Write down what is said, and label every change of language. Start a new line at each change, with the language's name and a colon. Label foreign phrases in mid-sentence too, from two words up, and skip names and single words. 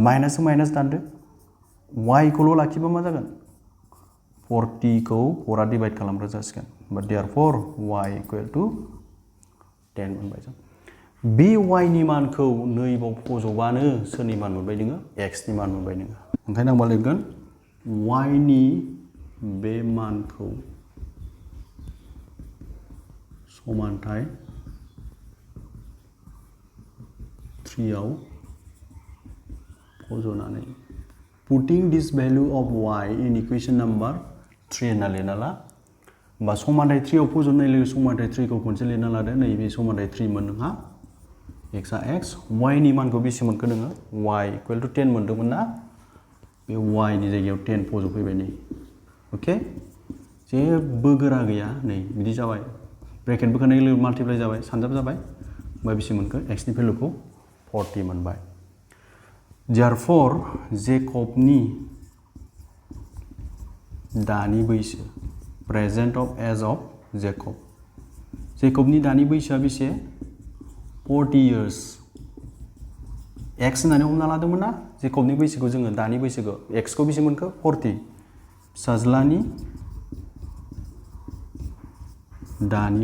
Bodo: माइनासजों माइनास दानदो y खौल' लाखिबा मा जागोन 40 खौ 4 आ डिभाइड खालामग्रा जासिगोन होमबा therefore y = 10 मोनबाय जों बे y नि मानखौ नैबाव फज'बानो सोरनि मान मोनबाय नोङो x नि मान मोनबाय नोङो ओंखायनो आं मा लिरगोन y नि बे मानखौ समानथाय 3 आव फज'नानै
English: putting this value of y in equation number 3
Bodo: होनना लिरना ला होमबा समानथाय 3 आव फज'नाय लोगो समानथाय 3 खौ खनसे लिरना लादो नैबे समानथाय 3 मोन नोंहा x आ x y नि मानखौ बेसे मोनखो नोङो y = 10 मोनदोंमोन ना बे y नि जायगायाव 10 फज'फैबाय नै अके जेबो गोरा गैया नै बिदि जाबाय ब्रेकेट बोखानाय लोगो माल्टिप्लाइ जाबाय सानजाब जाबाय होमबा बेसे मोनखो x नि भेलुखौ 40 मोनबाय therefore जेकबनि दानि बैसो
English: present of age of
Bodo: जेकबनि दानि बैसोआ बेसे 40 years x होननानै हमना लादोंमोन ना जेकबनि बैसोखौ जोङो दानि बैसोखौ x खौ बेसे मोनखो 40 फिसाज्लानि दानि